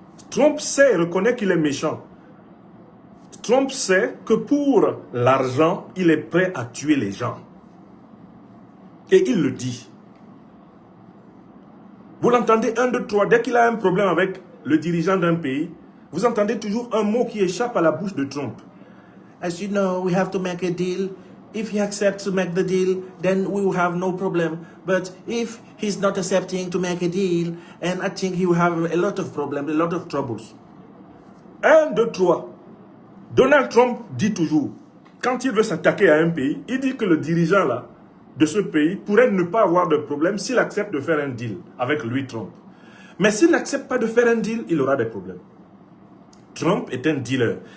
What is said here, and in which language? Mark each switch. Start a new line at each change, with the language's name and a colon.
French: Trump sait et reconnaît qu'il est méchant. Trump sait que pour l'argent, il est prêt à tuer les gens. Et il le dit. Vous l'entendez 1, 2, 3, dès qu'il a un problème avec le dirigeant d'un pays, vous entendez toujours un mot qui échappe à la bouche de Trump.
English: As you know, we have to make a deal. If he accepts to make the deal, then we will have no problem. But if he's not accepting to make a deal, and I think he will have a lot of problems, a lot of troubles.
French: 1, 2, 3. Donald Trump dit toujours, quand il veut s'attaquer à un pays, il dit que le dirigeant là, de ce pays pourrait ne pas avoir de problème s'il accepte de faire un deal avec lui, Trump. Mais s'il n'accepte pas de faire un deal, il aura des problèmes. Trump est un dealer.